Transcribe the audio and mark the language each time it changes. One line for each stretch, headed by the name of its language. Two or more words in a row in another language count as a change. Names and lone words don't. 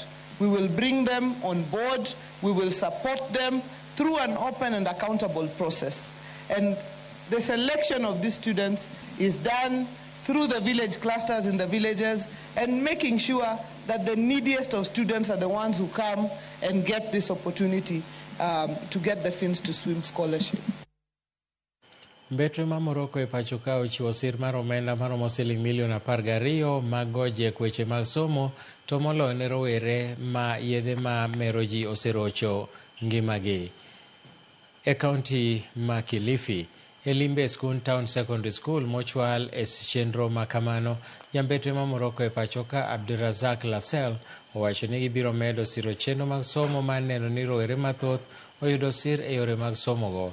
English: We will bring them on board, we will support them through an open and accountable process. And the selection of these students is done through the village clusters in the villages and making sure that the neediest of students are the ones who come and get this opportunity to get the Fins to Swim scholarship.
Luo (Kenya and Tanzania): Mbetre ma Morocco e pacho ka ochiwo sir mar omenda maromo siling milion 12 mag goje kweche mag somo to moloyo ne rowere ma yedhe ma meroji oserocho ngimagi. E kaunti ma Kilifi, e limbe Skun Town Secondary School mochwal e chenro ma kamano, jambetre ma Morocco e pacho ka Abdurazak Lasel owacho ni gibiro medo siro chenro mag somo mar neno ni rowere mathoth oyudo sir e yore mag somo go.